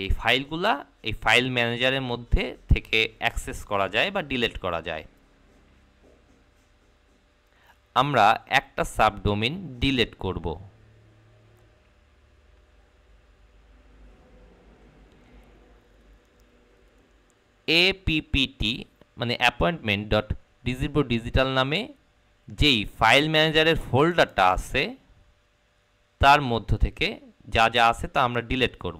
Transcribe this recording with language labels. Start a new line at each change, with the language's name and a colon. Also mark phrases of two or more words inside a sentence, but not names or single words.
Bangla: এই ফাইলগুলা এই ফাইল ম্যানেজারের মধ্যে থেকে অ্যাক্সেস করা যায় বা ডিলিট করা যায়। আমরা একটা সাবডোমেইন ডিলিট করব। APPT মানে appointment.dizibro.digital নামে যেই ফাইল ম্যানেজারের ফোল্ডারটা আছে তার মধ্য থেকে যা যা আছে তা আমরা ডিলিট করব।